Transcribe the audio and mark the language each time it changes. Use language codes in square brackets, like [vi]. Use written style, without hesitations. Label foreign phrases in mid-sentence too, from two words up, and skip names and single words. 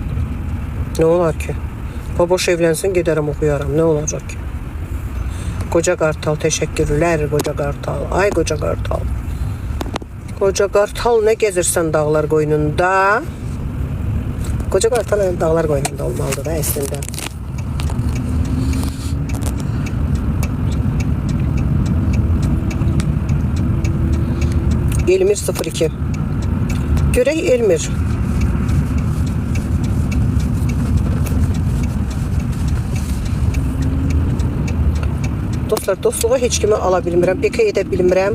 [tr] Ne olar ki? [az] Baboş evlənsin, gedərəm oxuyaram. [tr] Ne olacak ki? Koca Kartal, teşekkürler Koca Kartal. Ay Koca Kartal. [az] Koca Kartal, ne gezirsən dağlar qoynunda? Koca Kartal dağlar qoynunda olmalıdır da əslində. Elmir 02. Görək Elmir. Dostlar, dostluğa heç kimi ala bilmirəm, PK edə bilmirəm.